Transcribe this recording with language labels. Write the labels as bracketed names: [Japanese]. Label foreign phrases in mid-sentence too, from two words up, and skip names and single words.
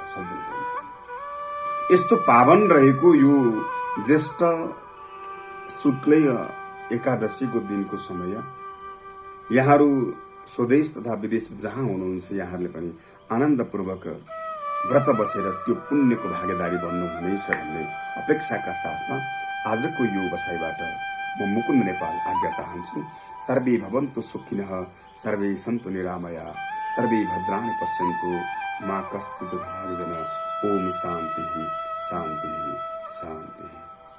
[Nepali] सज्जन, यस्तो पावन रहेको यो ज्येष्ठ शुक्ल एकादशीको दिनको समय यहाँहरू स्वदेश तथा विदेश जहाँ हुनुहुन्छ यहाँहरूले पनि आनन्दपूर्वक व्रत बसेर त्यो पुण्यको भागीदारी बन्नुहुनेछ भन्ने अपेक्षाका साथमा आजको यो बसाइबाट म मुकुन्द नेपाल आज्ञा चाहन्छु। [Sanskrit] सर्वे भवन्तु सुखिनः, सर्वे सन्तु निरामया, सर्वे भद्राणि पश्यन्तु, मा कश्चित् दुःखभाग्। ओम शान्ति शान्ति शान्ति।